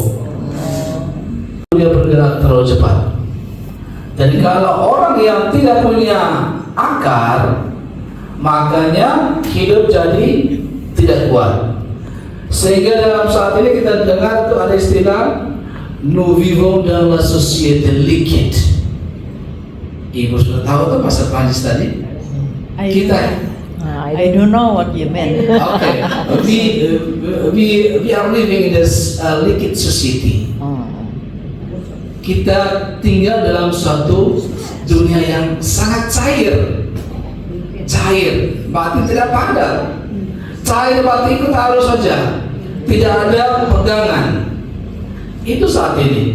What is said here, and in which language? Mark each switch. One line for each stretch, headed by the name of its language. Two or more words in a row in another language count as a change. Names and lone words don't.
Indonesian: Dia bergerak terlalu cepat. Jadi kalau orang yang tidak punya akar, makanya hidup jadi tidak kuat. Sehingga dalam saat ini kita dengar tuh ada istilah
French: nous vivons dans la société liquide.
Indonesian: Ibu sudah tahu tuh bahasa Prancis tadi? Kita
English: I don't know what you mean. Okay, we are living in this liquid society.
Indonesian: Kita tinggal dalam suatu dunia yang sangat cair, berarti tidak padat. Cair berarti ikut arus saja, tidak ada pegangan. Itu saat ini.